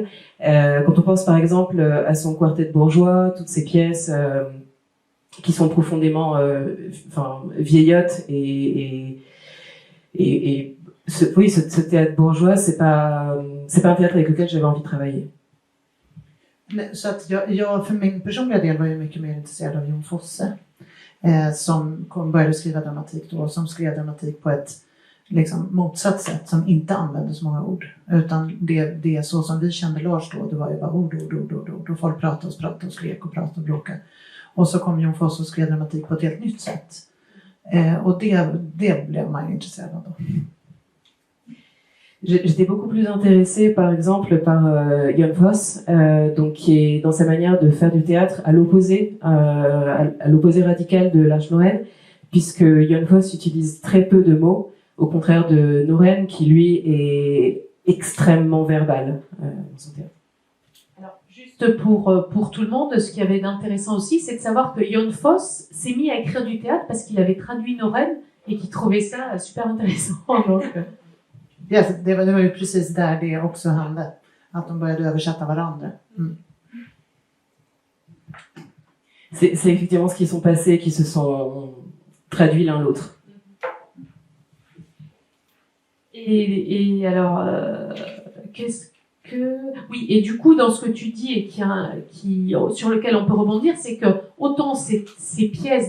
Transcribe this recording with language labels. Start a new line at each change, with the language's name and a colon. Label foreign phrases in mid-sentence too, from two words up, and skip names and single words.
French: Quand on pense par exemple à son quartet bourgeois, toutes ces pièces qui sont profondément vieillottes et ce théâtre bourgeois, c'est pas un théâtre avec lequel j'avais envie de travailler.
Swedish: Så att jag för min personliga del var ju mycket mer intresserad av Jon Fosse, som började skriva dramatik då, som skrev dramatik på ett liksom motsatt sätt, som inte använde så många ord, utan det så som vi kände Lars då, det var ju bara ord, och folk pratade och skrek och pratade och bråkade. Och så kom Jon Fosse och skrev dramatik på ett helt nytt sätt, och det blev man ju intresserad av då.
French: J'étais beaucoup plus intéressée, par exemple, par Jon Fosse, donc qui est dans sa manière de faire du théâtre à l'opposé radical de Lars Norén, puisque Jon Fosse utilise très peu de mots, au contraire de Norén, qui lui est extrêmement verbal dans son théâtre. Alors, juste pour tout le monde, ce qu'il y avait d'intéressant aussi, c'est de savoir que Jon Fosse s'est mis à écrire du théâtre parce qu'il avait traduit Norén et qu'il trouvait ça super intéressant. Donc,
Swedish: Ja, det var ju precis där det också hände, att de började översätta varandra.
French: C'est effectivement ce qui sont passés, qui se sont traduits l'un l'autre. Et alors, oui, et du coup, dans ce que tu dis et sur lequel on peut rebondir, c'est que autant ces pièces